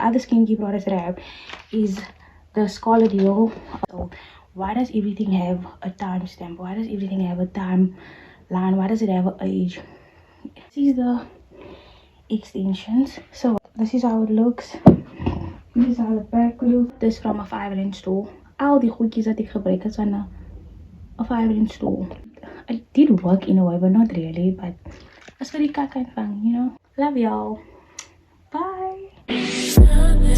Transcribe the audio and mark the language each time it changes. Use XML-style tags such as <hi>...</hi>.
<en>Other skincare products that I have is the Scarlet Yellow. So why does everything have a timestamp? Why does everything have a timeline? Why does it have an age? This is the extensions. So this is how it looks. This is how the back looks. This from a 5-inch store.</en> <af>Al die goedjies dat ek gebruik het van 'n 5-inch store.</af> <en>It did work in a way, but not really. But it's very kind of fun, you know. Love y'all. Bye.</en>